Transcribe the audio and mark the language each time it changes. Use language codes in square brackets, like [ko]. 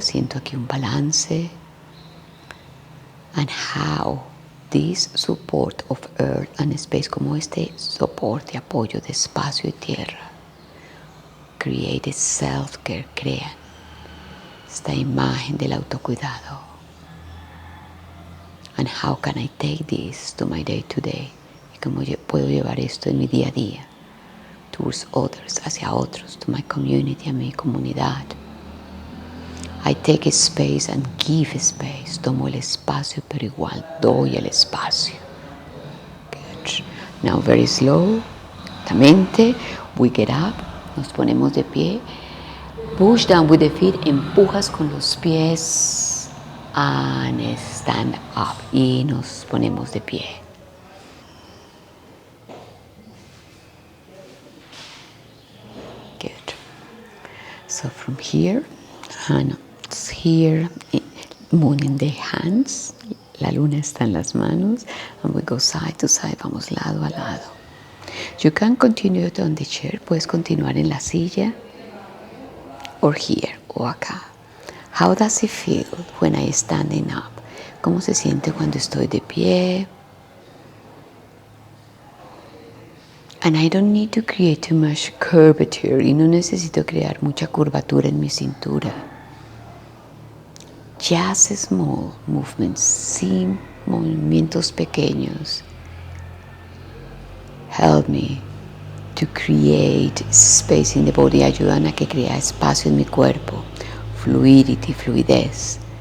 [es] Siento aquí un balance. [en] And how this support of earth and space, [es] como este soporte, apoyo de espacio y tierra, [en] create self-care, [es] crean esta imagen del autocuidado. [en] And how can I take this to my day-to-day? [es] Y cómo puedo llevar esto en mi día a día, [en] towards others, [es] hacia otros, [en] to my community, [es] a mi comunidad. [en] I take space and give space. [es] Tomo el espacio, pero igual doy el espacio. [en] Good. Now very slow, [es] lentamente, [en] we get up, [es] nos ponemos de pie. [en] Push down with the feet, [es] empujas con los pies. [en] And stand up. [es] Y nos ponemos de pie. [en] Good. So from here, hands here, moon in the hands, [es] la luna está en las manos, [en] and we go side to side, [es] vamos lado a lado. [en] You can continue on the chair, [es] puedes continuar en la silla, [en] or here, [es] o acá. [en] How does it feel when I standing up? [es] ¿Cómo se siente cuando estoy de pie? [en] And I don't need to create too much curvature, [es] y no necesito crear mucha curvatura en mi cintura. [en] Just small movements, [es] sin movimientos pequeños, [en] help me to create space in the body, [es] ayudan a que crea espacio en mi cuerpo, [en] fluidity, [es] fluidez.